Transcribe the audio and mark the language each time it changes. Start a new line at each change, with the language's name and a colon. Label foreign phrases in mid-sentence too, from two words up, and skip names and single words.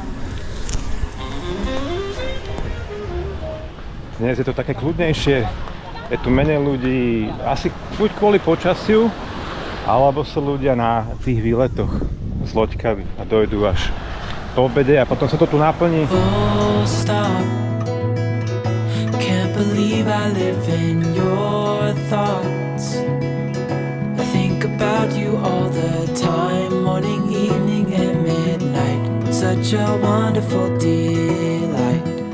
Slovak: Dnes je to také kľudnejšie. Je tu menej ľudí, asi buď kvôli počasiu, alebo sú ľudia na tých výletoch s loďkami a dojdú až po obede a potom sa to tu naplní.
English: Can't believe I live in your thoughts. I think about you all the time, morning, evening and midnight. Such a wonderful delight.